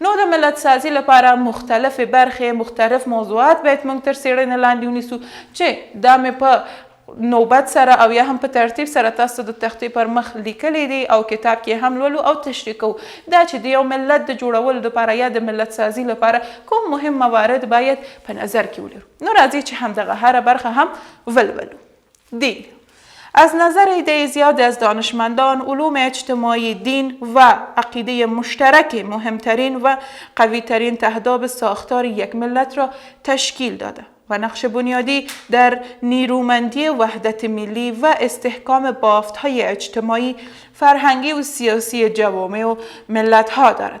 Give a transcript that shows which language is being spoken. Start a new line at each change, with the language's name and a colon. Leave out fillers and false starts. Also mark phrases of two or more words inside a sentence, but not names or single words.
Pashto: نو د ملت سازي لپاره مختلفې برخې، مختلف موضوعات باید موږ تر څیړنې لاندې ونیسو، چې دا مې په نوبت سره او یا هم په ترتیب سره تاسو د تختې پر مخ لیکلی دي او کتاب کې هم لولو او تشریح کوو. دا چې د یو ملت د جوړولو لپاره یا د ملت سازی لپاره کوم مهم موارد باید په نظر کې ولرو. نو راځي چې همدغه هر برخه هم ولولو.
Persian: دین از نظر ایده زیاد از دانشمندان علوم اجتماعی دین و عقیده مشترک مهمترین و قویترین تهداب ساختار یک ملت را تشکیل داده و نقش بنیادی در نیرومندی وحدت ملی و استحکام بافت‌های اجتماعی، فرهنگی و سیاسی جوامع و ملت‌ها دارد.